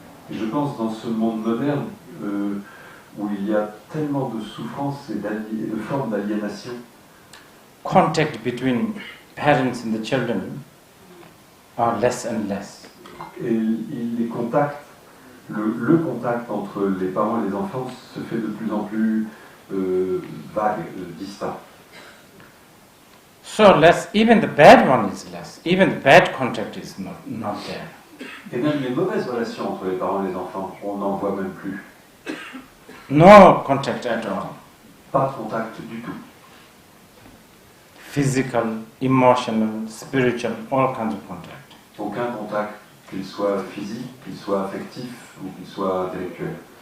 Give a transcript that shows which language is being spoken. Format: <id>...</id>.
<fr>Je pense dans ce monde moderne où il y a tellement de souffrances et de formes d'aliénation.</fr> <en>Contact between parents and the children are less and less.</en> <fr>Et les contacts, le contact entre les parents et les enfants se fait de plus en plus vague, distant.</fr> <en>So less, even the bad one is less. Even the bad contact is not there.</en> <fr>Et même les mauvaises relations entre les parents et les enfants, on n'en voit même plus.</fr> <en>No contact at all.</en> <fr>Pas de contact du tout.</fr> <en>Physical, emotional, spiritual, all kinds of contact.</en> <fr>Aucun contact, qu'il soit physique, qu'il soit affectif ou qu'il soit intellectuel.</fr>